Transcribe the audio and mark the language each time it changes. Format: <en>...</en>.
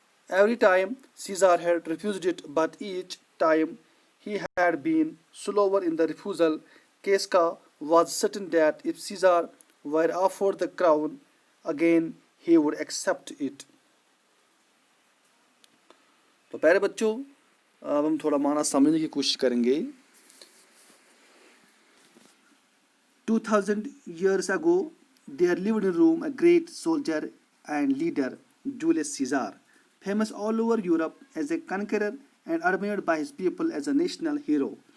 <en>Every time Caesar had refused it, but each time he had been slower in the refusal. Casca was certain that if Caesar were offered the crown again, he would accept it.</en> <ur>تو پیارے بچوں، اب ہم تھوڑا معنی سمجھنے کی کوشش کریں گے.</ur> <en>2000 years ago, there lived in Rome a great soldier and leader, Julius Caesar, famous all over Europe as a conqueror and admired by his people as a national hero.</en>